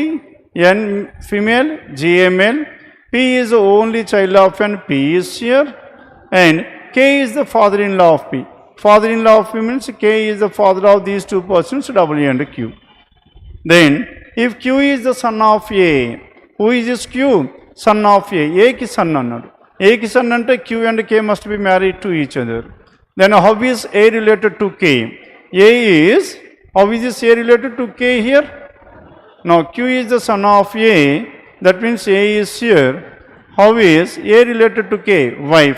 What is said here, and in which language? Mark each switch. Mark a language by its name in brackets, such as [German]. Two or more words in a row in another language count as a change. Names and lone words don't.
[English] N female, G a male. P is the only child of N. P is here. And K is the father-in-law of P. Father-in-law of P means K is the father of these two persons, W and Q. Then if Q is the son of A, who is this Q? Son of A. [Telugu] A ki son అన్నాడు. A ki son అంటే [English] Q and K must be married to each other. Then how is A related to K? How is this A related to K here? Now Q is the son of A, that means A is here. How is A related to K? Wife.